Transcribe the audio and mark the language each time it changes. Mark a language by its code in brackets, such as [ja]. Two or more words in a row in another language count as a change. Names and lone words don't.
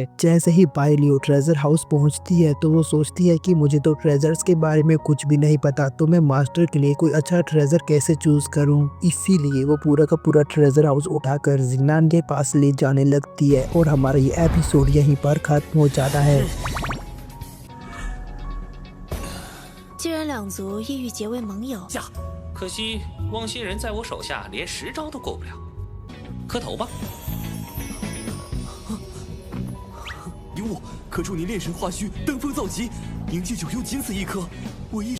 [hi] जैसे ही बाइलियो [en] treasure house [hi] पहुँचती है तो वो सोचती है कि मुझे तो ट्रेजर्स के बारे में कुछ भी नहीं पता, तो मैं मास्टर के लिए कोई अच्छा ट्रेजर कैसे चूज करूं। इसीलिए वो पूरा का पूरा [en] treasure house [hi] उठाकर जिंगनान के पास ले जाने लगती है और हमारा ये एपिसोड यहीं पर खत्म हो जाता है। [zh] 既然两族意欲结为盟友，呀，可惜汪星人在我手下连10招都过不了，磕头吧。赢我，可助你炼神化虚，登峰造极，凝聚9幽，仅此一颗。我一